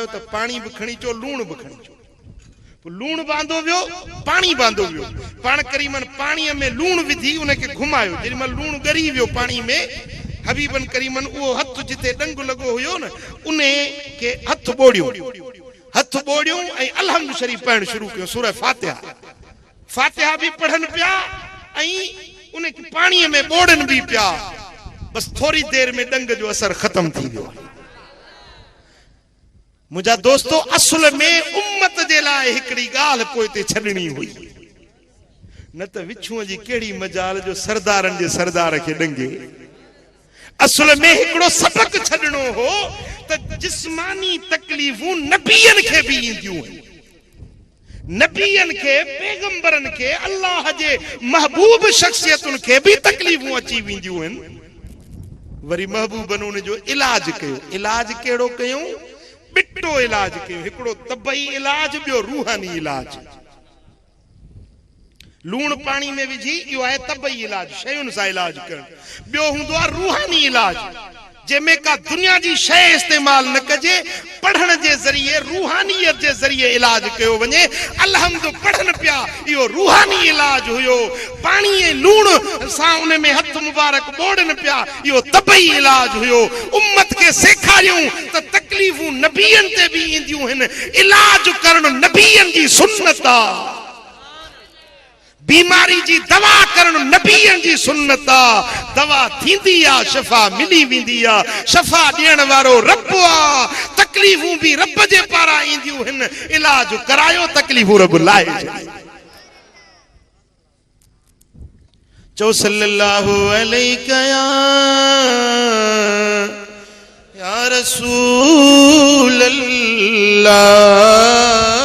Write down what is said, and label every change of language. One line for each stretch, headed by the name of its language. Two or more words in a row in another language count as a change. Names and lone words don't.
Sindhi: त पानी भी खणी चो लूण भी खणी चो पो लूण बांधो वियो पानी बांधो वियो पाण करीमन पानी में लूण विधी उन के घुमायो जेडी मल लूण गरी वियो पानी में हबीबन करीमन वो हथ जिते डंग लगो हुयो न उन्हे के हथ बोड़ियो ऐं अलहम्द शरीफ पढ़न शुरू कियो सूरह फातिहा भी पढ़न पिया ऐं उन के पानी में बोड़न भी पिया बस थोड़ी देर में डंग जो असर खत्म थी वियो मुझा दोस्तों असल में उम्मत जे लाए हिकड़ी गाल पोइ ते छडणी हुई न त विछुअ जी केड़ी मजाल जो सरदारन जे सरदार के डंगे असल में हिकड़ो सबक छडणो हो त जिस्मानी तकलीफूं नबियन के भी इंदियूं नबियन के पैगंबरन के अल्लाह जे महबूब शख्सियतुन के भी तकलीफूं अची विंदियूं हन वरी महबूबन उन जो इलाज कयो इलाज केड़ो कयो बिट्टो इलाज कयो हिकड़ो तबई इलाज बियो रूहानी इलाज लूण पानी में विझी यो है तबई इलाज शयुन सा इलाज कर बियो हुंदो रूहानी इलाज जेमें का दुनिया जी शय इस्तेमाल न कजे पढ़न जे जरिए रूहानियत जे जरिए इलाज कयो वने अलहम्द पढ़न पिया यो रूहानी इलाज हुयो पानी ए लूण सा उन में हथ मुबारक बोड़न पिया यो तबई इलाज हुयो उम्मत के सेखारियूं त तकलीफूं नबियन ते भी इंदियूं हन इलाज करण नबियन जी सुन्नत आ बीमारी जी दवा करण नबियन जी सुन्नत आ दवा थींदी आ शफा मिली विंदी आ शफा देण वारो रब आ तकलीफूं भी रब जे पारा इंदियूं हन इलाज करायो तकलीफूं रब लाए चो
Arabic: صلى الله عليه يا رسول الله